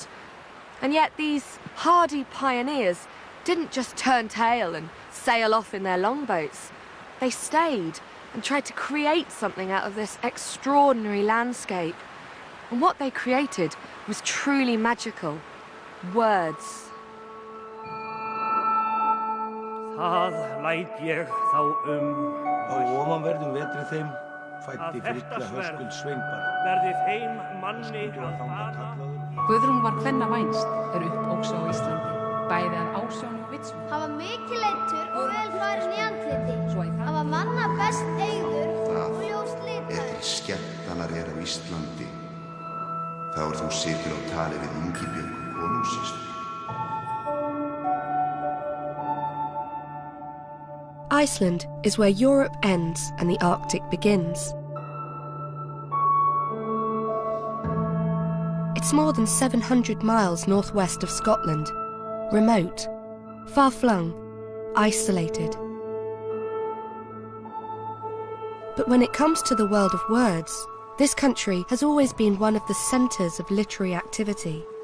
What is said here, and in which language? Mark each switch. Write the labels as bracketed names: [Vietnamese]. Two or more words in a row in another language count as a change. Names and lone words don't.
[English] And yet these hardy pioneers didn't just turn tail and sail off in their longboats. They stayed and tried to create something out of this extraordinary landscape. And what they created was truly magical. Words. [Icelandic] Það læt ég þá Á ofanverðum vetri þeim fæddi Frigga Höskuld Sveinbarn. verði þeim manni að Þangað fara. kallaður. Guðrún var kvenna vænst uppóks á Íslandi, bæði af ásjón og vitsmú. Hann var mikið leiddur og vel farinn í andliti. Svo í Hann var manna best eygður og ljóst Ef litaður. til skemmtanar er á Íslandi, þá þú situr á tali við Ingibjörgu konungsýslu. [English] Iceland is where Europe ends and the Arctic begins. It's more than 700 miles northwest of Scotland, remote, far-flung, isolated. But when it comes to the world of words, this country has always been one of the centres of literary activity.